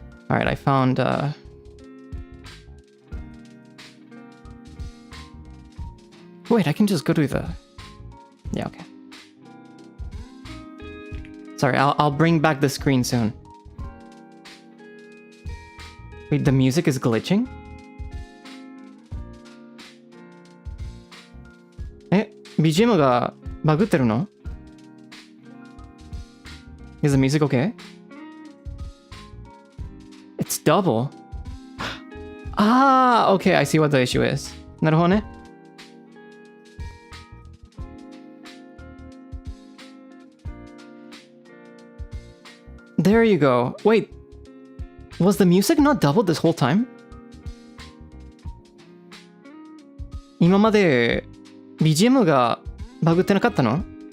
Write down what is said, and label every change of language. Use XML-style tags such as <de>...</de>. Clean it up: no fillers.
<en>All right, I found wait, I can just go to the... Yeah, okay. Sorry, I'll bring back the screen soon. Wait, the music is glitching?</en> <ja>BGM がバグってるの？</ja> <en>Is the music okay? It's double. Ah, okay, I see what the issue is.</en> <ja>なるほどね。</ja> <en>There you go. Wait, was the music not doubled this whole time?</en> <ja>今まで BGM がバグってなかったの？</ja>